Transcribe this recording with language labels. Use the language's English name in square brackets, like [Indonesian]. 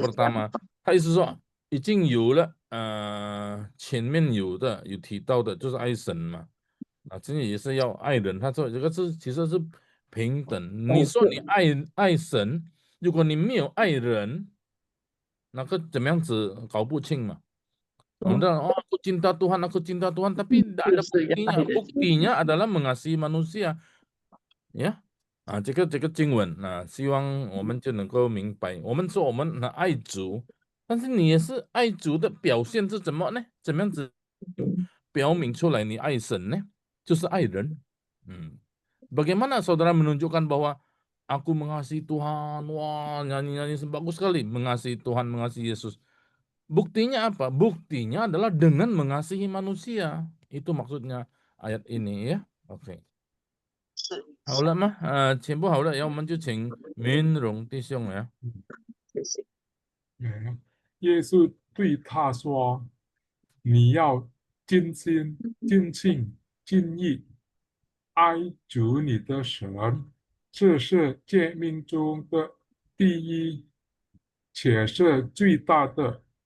[Indonesian] pertama， [Chinese] 他意思说已经有了，前面有提到的就是爱神嘛，这个也是要爱人，他说这个其实是平等。你说你爱神，如果你没有爱人，那个怎么样子搞不清嘛？我们 [Indonesian] aku cinta Tuhan, aku cinta Tuhan, tapi tidak ada [Chinese] 就是要 [Indonesian] buktinya. [Chinese] 爱的 [Indonesian] Buktinya adalah mengasihi manusia. [Chinese] Ya, 这个经文希望我们就能够明白。我们说我们爱主，但是你也是爱主的表现是怎么呢？怎么样子表明出来你爱神呢？就是爱人。 [Indonesian] Bagaimana saudara menunjukkan bahwa aku mengasihi Tuhan? Wah, nyanyi-nyanyi bagus sekali mengasihi Tuhan, mengasihi Yesus. Buktinya apa? Buktinya adalah dengan mengasihi manusia. Itu maksudnya ayat ini ya. [Chinese] OK。 好了吗？全部好了，然后我们就请明荣弟兄呀。谢谢。耶稣对他说：“你要尽心、尽性、尽意爱主你的神，这是诫命中的第一，且是最大的。